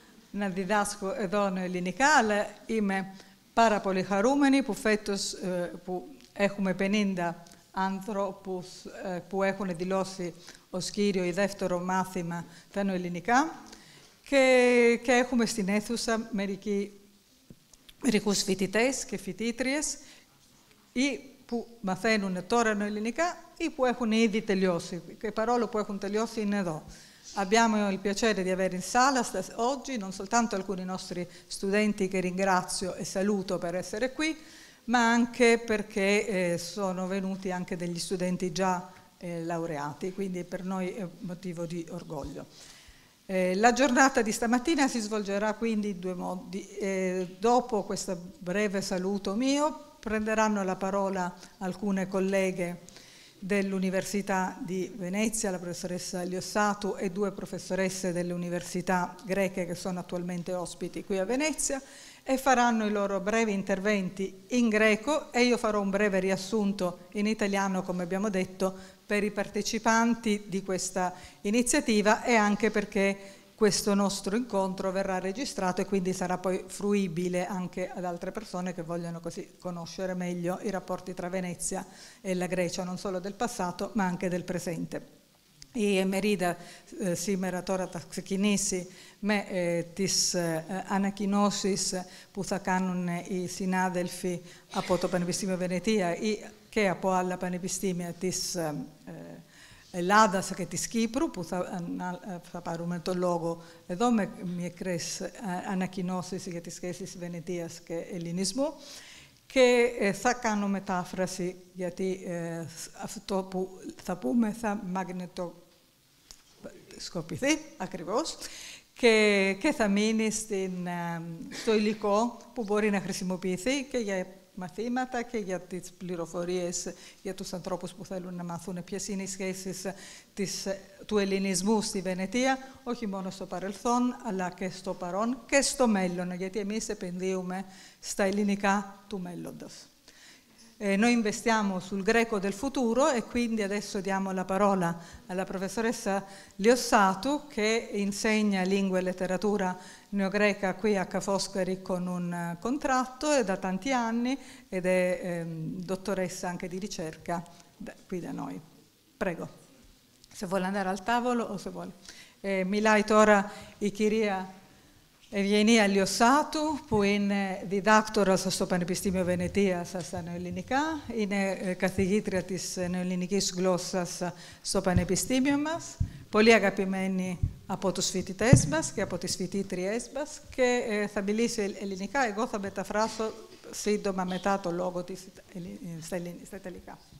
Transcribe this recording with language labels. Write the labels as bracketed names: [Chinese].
[Greek] να διδάσκω εδώ ελληνικά, αλλά είμαι πάρα πολύ χαρούμενη που φέτος που έχουμε 50 άνθρωπους που έχουν δηλώσει ως κύριο ή δεύτερο μάθημα τα νοελληνικά και έχουμε στην αίθουσα μερικούς φοιτητές και φοιτήτριες ή που μαθαίνουν τώρα νοελληνικά ή που έχουν ήδη τελειώσει και παρόλο που έχουν τελειώσει είναι εδώ. [Italian] Abbiamo il piacere di avere in sala oggi non soltanto alcuni nostri studenti che ringrazio e saluto per essere qui, ma anche perché sono venuti anche degli studenti già laureati, quindi per noi è un motivo di orgoglio. La giornata di stamattina si svolgerà quindi in 2 modi. Dopo questo breve saluto mio prenderanno la parola alcune colleghe dell'Università di Venezia, la professoressa Liossatou e 2 professoresse delle università greche che sono attualmente ospiti qui a Venezia e faranno i loro brevi interventi in greco e io farò un breve riassunto in italiano, come abbiamo detto, per i partecipanti di questa iniziativa e anche perché questo nostro incontro verrà registrato e quindi sarà poi fruibile anche ad altre persone che vogliono così conoscere meglio i rapporti tra Venezia e la Grecia, non solo del passato ma anche del presente. [Greek] Η μερίδα σήμερα τώρα θα ξεκινήσει με τις ανακοινώσεις που θα κάνουν οι συνάδελφοι από το Πανεπιστήμιο Βενετία ή και από άλλα πανεπιστήμια της Ελλάδας και της Κύπρου, που θα πάρουμε το λόγο εδώ με μικρές ανακοινώσεις για τις σχέσεις Βενετίας και Ελληνισμού. Και θα κάνω μετάφραση, γιατί αυτό που θα πούμε θα μαγνητοσκοπηθεί ακριβώς και θα μείνει στο υλικό που μπορεί να χρησιμοποιηθεί και για μαθήματα και για τις πληροφορίες για τους ανθρώπους που θέλουν να μάθουν ποιες είναι οι σχέσεις του ελληνισμού στη Βενετία, όχι μόνο στο παρελθόν, αλλά και στο παρόν και στο μέλλον, γιατί εμείς επενδύουμε στα ελληνικά του μέλλοντος. [Italian] Noi investiamo sul greco del futuro e quindi adesso diamo la parola alla professoressa Liossatou, che insegna lingua e letteratura neogreca qui a Ca' Foscari con un contratto e da tanti anni ed è dottoressa anche di ricerca qui da noi. Prego, se vuole andare al tavolo o se vuole. [Greek] Μιλάει τώρα η κυρία Ευγενία Λιοσσάτου, που είναι διδάκτορας στο Πανεπιστήμιο Βενετίας στα νεοελληνικά, είναι καθηγήτρια της νεοελληνικής γλώσσας στο Πανεπιστήμιο μας, πολύ αγαπημένη από τους φοιτητές μας και από τις φοιτήτριές μας και θα μιλήσει ελληνικά, εγώ θα μεταφράσω σύντομα μετά το λόγο της στα ιταλικά.